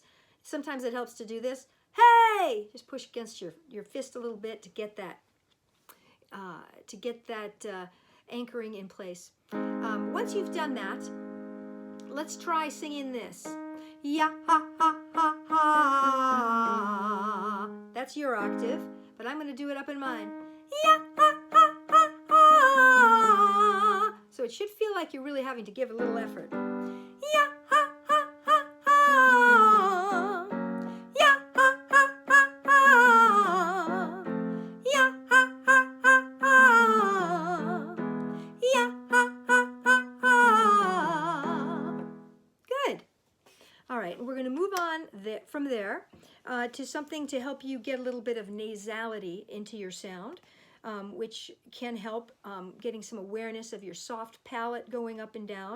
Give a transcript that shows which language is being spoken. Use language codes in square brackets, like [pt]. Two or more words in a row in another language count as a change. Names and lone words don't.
[en] Sometimes it helps to do this. "Hey!" Just push against your fist a little bit to get that anchoring in place. Once you've done that, let's try singing this. Ya, ha, ha, ha, ha. That's your octave, but I'm going to do it up in mine. Ya, ha, ha, ha, ha. So it should feel like you're really having to give a little effort. Ya, ha, ha, ha, ha. Ya, ha, ha, ha, ha. Ya, ha, ha, ha, ha. Ya, ha, ha, ha, ha. Good. All right, we're going to move on from there to something to help you get a little bit of nasality into your sound, which can help getting some awareness of your soft palate going up and down.